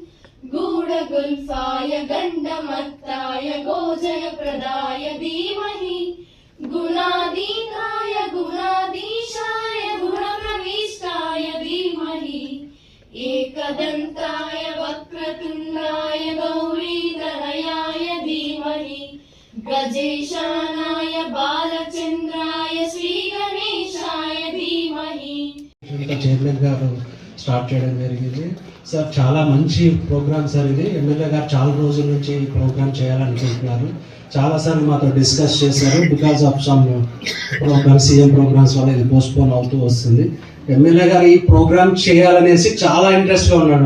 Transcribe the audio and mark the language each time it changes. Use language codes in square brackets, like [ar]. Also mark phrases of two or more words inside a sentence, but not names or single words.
[sa] गूढगुल्फाय गण्डमत्ताय गोजयप्रदाय धीमहि गुणातीताय गुणाधीशाय गुणप्रविष्टाय धीमहि एकदन्ताय वक्रतुण्डाय गौरीतनयाय धीमहि गजेशानाय बालचन्द्राय श्रीगणेशाय धीमहि [te] చైర్మన్ గారు స్టార్ట్ చేయడం జరిగింది. సార్ చాలా మంచి [en] program sir [te] ఇది. ఎమ్మెల్యే గారు చాలా రోజుల నుంచి ఈ ప్రోగ్రామ్ చేయాలనుకుంటున్నారు. చాలాసార్లు మాతో డిస్కస్ చేశారు. [en] because of some programs CM programs [te] వల్ల ఇది పోస్ట్పోన్ అవుతూ వస్తుంది. ఎమ్మెల్యే గారు ఈ ప్రోగ్రామ్ చేయాలనేసి చాలా ఇంట్రెస్ట్గా ఉన్నాడు.